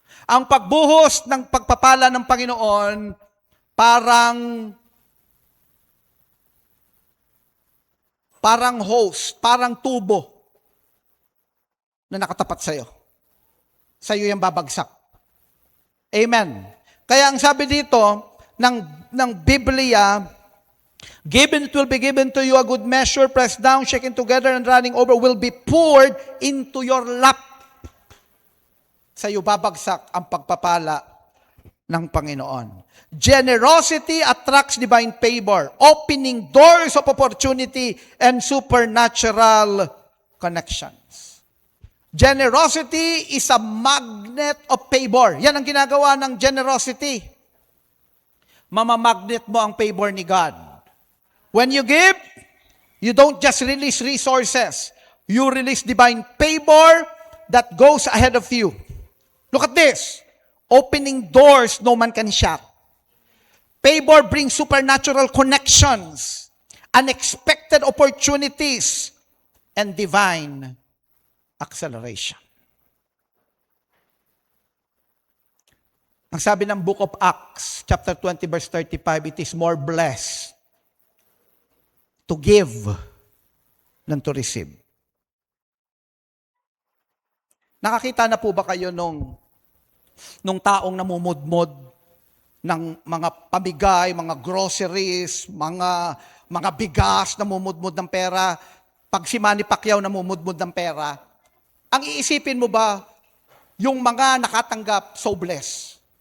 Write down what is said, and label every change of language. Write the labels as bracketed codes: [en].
[tl] Ang pagbuhos ng pagpapala ng Panginoon, parang hose, parang tubo na nakatapat sa'yo. Sa'yo yung babagsak. Amen. Kaya ang sabi dito ng Biblia, [en] given, it will be given to you, a good measure, pressed down, shaken together, and running over, will be poured into your lap. [tl] Sa iyo babagsak ang pagpapala ng Panginoon. [en] Generosity attracts divine favor, opening doors of opportunity and supernatural connections. Generosity is a magnet of favor. [tl] Yan ang ginagawa ng generosity. Mamamagnet mo ang favor ni God. [en] When you give, you don't just release resources. You release divine favor that goes ahead of you. Look at this. Opening doors no man can shut. Favor brings supernatural connections, unexpected opportunities, and divine acceleration. [tl] Ang sabi ng [en] Book of Acts, chapter 20, verse 35, it is more blessed to give than to receive. [tl] Nakakita na po ba kayo nung taong namumudmod ng mga pamigay, mga groceries, mga bigas, namumudmod ng pera? Pag si Manny Pacquiao namumudmod ng pera, ang iisipin mo ba, yung mga nakatanggap, [en] so blessed?